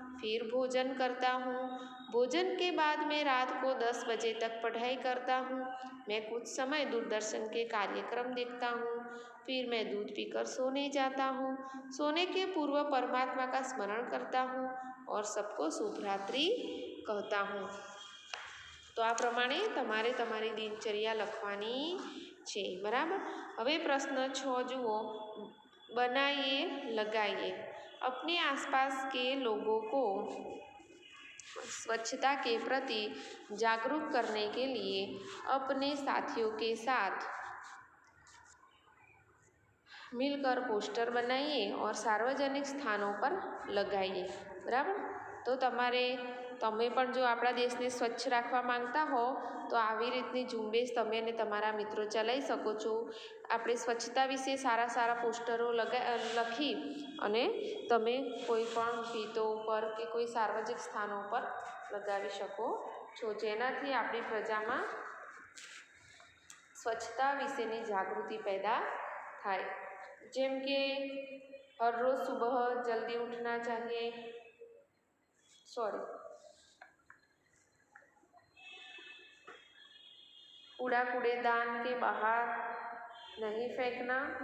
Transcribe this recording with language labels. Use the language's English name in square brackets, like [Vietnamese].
[Hindi] फिर भोजन करता हूँ. भोजन के बाद मैं रात को 10 बजे तक पढ़ाई करता हूँ. मैं कुछ समय दूरदर्शन के कार्यक्रम देखता हूँ. फिर मैं दूध पीकर सोने जाता हूँ. सोने के पूर्व परमात्मा का स्मरण करता हूँ और सबको शुभ रात्रि कहता हूँ. [Gujarati] तो आ प्रमाणे તમારે તમારી દિનચર્યા લખવાની છે. બરાબર. હવે પ્રશ્ન 6 જુઓ. [Hindi] बनाइए लगाइए. अपने आसपास के लोगों को स्वच्छता के प्रति जागरूक करने के लिए अपने साथियों के साथ मिलकर पोस्टर बनाइए और सार्वजनिक स्थानों पर लगाइए. [Gujarati] બરાબર. તો તમે પણ જો આપણા દેશને સ્વચ્છ રાખવા માંગતા હો તો આવી રીતની ઝુંબેશ તમે અને તમારા મિત્રો ચલાવી શકો છો. આપણે સ્વચ્છતા વિશે સારા સારા પોસ્ટરો લખી અને તમે કોઈ પણ ભીતો ઉપર કે કોઈ સાર્વજનિક સ્થાનો પર લગાવી શકો છો, જેનાથી આપણી પ્રજામાં સ્વચ્છતા વિશેની જાગૃતિ पैदा થાય. જેમ કે [Hindi] हर रोज़ सुबह जल्दी उठना चाहिए. कूड़ा कूड़ेदान के बाहर नहीं फेंकना.